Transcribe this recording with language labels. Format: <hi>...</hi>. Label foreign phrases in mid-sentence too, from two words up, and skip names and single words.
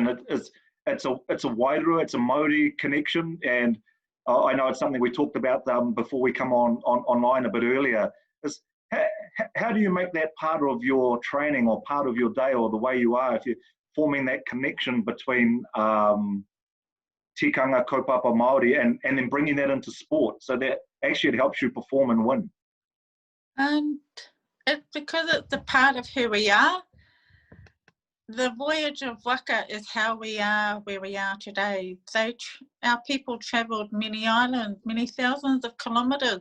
<en>It's a wairua, it's a Māori connection, and I know it's something we talked about before we come online a bit earlier. Is how do you make that part of your training or part of your day or the way you are, if you're forming that connection between</en> <mi>tikanga, kaupapa Māori,</mi> <en>and then bringing that into sport so that actually it helps you perform and win? And it's because it's a part of who we are. The voyage of Waka is how we are where we are today. Our people travelled many islands, many thousands of kilometres.</en>